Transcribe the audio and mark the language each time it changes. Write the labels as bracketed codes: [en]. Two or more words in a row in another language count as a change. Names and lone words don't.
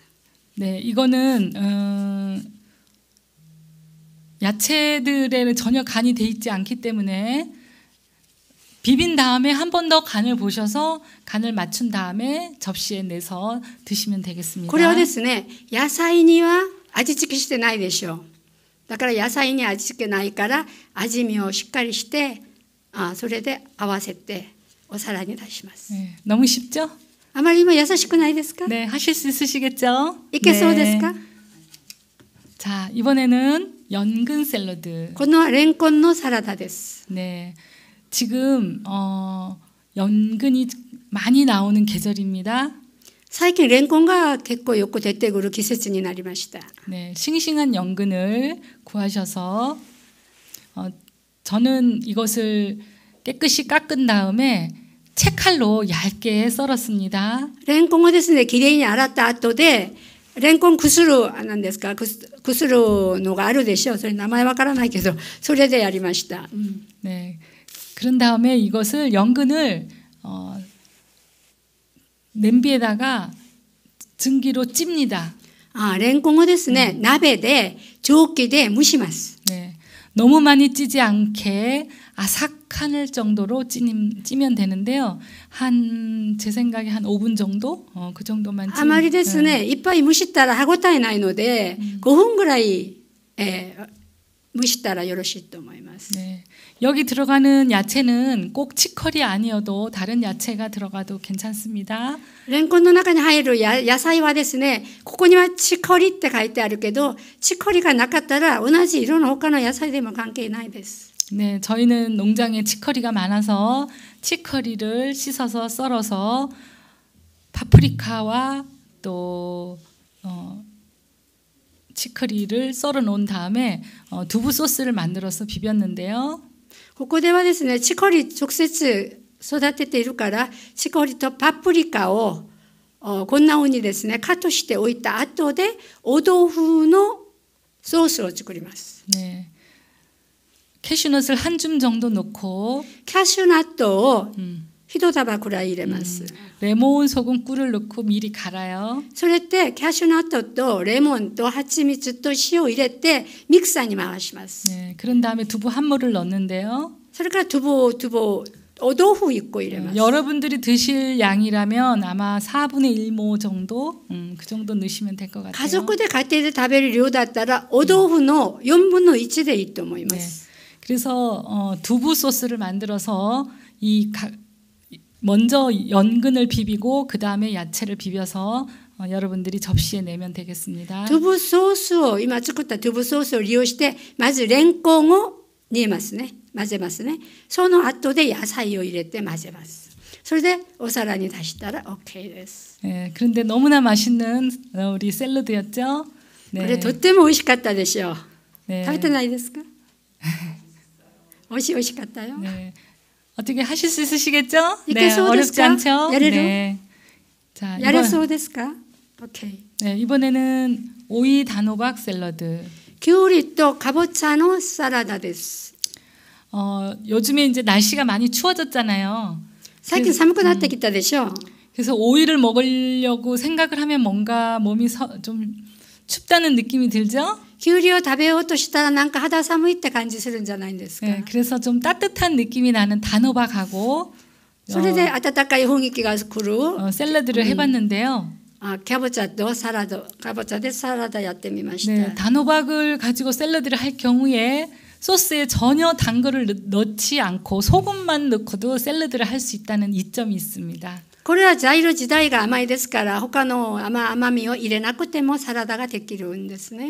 [ko] 네, 이거는 야채들에는 전혀 간이 돼 있지 않기 때문에 비빈 다음에 한 번 더 간을 보셔서 간을 맞춘 다음에 접시에 내서 드시면 되겠습니다. [ja] これはですね、野菜には味付けしてないでしょう。だから野菜に味付けないから味見をしっかりして、それで合わせてお皿に出します。 [ko] 네, 너무 쉽죠? [ja] あまり今優しくないですか？ [ko] 네, 하실 수 있으시겠죠? [ja] いけそうですか？ [ko] 자, 이번에는 연근 샐러드. [ja] このレンコンのサラダです。 [ko] 네, 지금 연근이 많이 나오는 계절입니다. [ja] 最近レンコンが結構よく出てくる季節になりました。 [ko] 네, 싱싱한 연근을 구하셔서 저는 이것을 깨끗이 깎은 다음에 채칼로 얇게 썰었습니다. [ja] レンコンをですね、きれいに洗った後で、レンコンくする、なんですか、くするのがあるでしょう。それ名前わからないけど、それでやりました。 [ko] 네, 그런 다음에 이것을 연근을 냄비에다가 증기로 찝니다. [ja] レンコンをですね、鍋で蒸気で蒸します。 [ko] 네, 너무 많이 찌지 않게 아삭할 정도로 찌면 되는데요. 제 생각에 한 5분 정도? 그 정도만 [ja] あまりですね、いっぱい蒸したら歯ごたえないので、5分ぐらい、蒸したらよろしいと思います。 [ko] 네, 여기 들어가는 야채는 꼭 치커리 아니어도 다른 야채가 들어가도 괜찮습니다. [ja] レンコンの中に入る野菜はですね、ここにはチコリって書いてあるけど、チコリがなかったら同じ色の他の野菜でも関係ないです。 [ko] 네, 저희는 농장에 치커리가 많아서 치커리를 씻어서 썰어서 파프리카와 또 치커리를 썰어 놓은 다음에 두부 소스를 만들어서 비볐는데요. [ja] ここではですね、チコリ直接育てているから、チコリとパプリカをこんな風にですね、カットしておいた後でお豆腐のソースを作ります。 [ko] 네, 캐슈넛을 한 줌 정도 넣고 [ja] キャシュナットを一束くらい入れます。 [ko] 레몬 소금 꿀을 넣고 미리 갈아요. [ja] それでキャシュナットとレモンと蜂蜜と塩を入れてミキサーに回します。 [ko] 네, 그런 다음에 두부 한 모를 넣는데요. [ja] それから두부お豆腐1個入れます。 [ko] 여러분들이 드실 양이라면 아마 4분의 1모 정도, 그 정도 넣으시면 될 것 같아요. [ja] 家族で家庭で食べる量だったらお豆腐の4分の1でいいと思いま [ko] 네, [ja] す。 [ko] 그래서 두부 소스를 만들어서 먼저 연근을 비비고 그 다음에 야채를 비벼서 여러분들이 접시에 내면 되겠습니다. [ja] トゥブソースを今作ったトゥブソースを利用してまずレンコンを煮ますね。混ぜますね。その後で野菜を入れて混ぜます。それでお皿に出したら OK です。 [ko] 네, 그런데 너무나 맛있는 우리 샐러드였죠. [ja] これとっても美味しかったでしょう。 [ko] 네. [ja] 食べてないですか？美味しかったよ。 [ko] 네. 어떻게 하실 수 있으시겠죠? 이게 네, [ja] そうですか? [ko] 어렵지 않죠? [ja] 야레로? [ko] 네. 자, [ja] やれそうですか？ OK。 [ko] 네, 이번에는 오이 단호박 샐러드. [ja] きゅうりとかぼちゃのサラダです。 [ko] 요즘에 이제 날씨가 많이 추워졌잖아요. [ja] 最近寒くなってきたでしょう。 [ko] 그래서 오이를 먹으려고 생각을 하면 뭔가 몸이 좀 춥다는 느낌이 들죠? [ja] きゅうりを食べようとしたらなんか肌寒いって感じするんじゃないんですか。 [ko] 네, 그래서 좀 따뜻한 느낌이 나는 단호박하고 [ja] それで温かい雰囲気が来る [ko] 샐러드를 해봤는데요. [ja] キャボチャとサラダ、かぼちゃでサラダやってみました。 [ko] 네, 단호박을 가지고 샐러드를 할 경우에 소스에 전혀 단 거를 넣지 않고 소금만 넣고도 샐러드를 할 수 있다는 이점이 있습니다. [ja] これは材料自体が甘いですから他の甘みを入れなくてもサラダができるんですね。